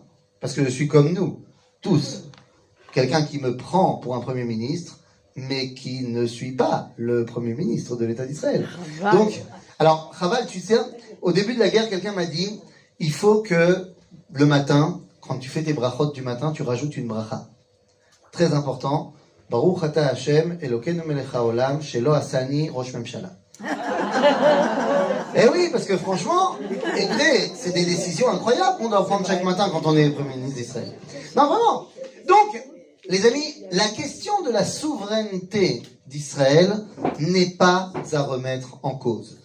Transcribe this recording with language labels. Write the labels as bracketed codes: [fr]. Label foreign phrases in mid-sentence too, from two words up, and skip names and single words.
[fr] Parce que je suis comme nous, tous. Quelqu'un qui me prend pour un Premier ministre, mais qui ne suit pas le Premier ministre de l'État d'Israël. Donc, alors, Chaval, tu sais, au début de la guerre, quelqu'un m'a dit, il faut que le matin, quand tu fais tes brachot du matin, tu rajoutes une bracha. Très important. [he] ברוך אתה ה', אלוקינו מלך העולם, שלא עשני ראש ממשלה. [fr] Eh oui, parce que franchement, écoutez, c'est des décisions incroyables qu'on doit prendre chaque matin quand on est Premier ministre d'Israël. Non, vraiment. Donc, les amis, la question de la souveraineté d'Israël n'est pas à remettre en cause.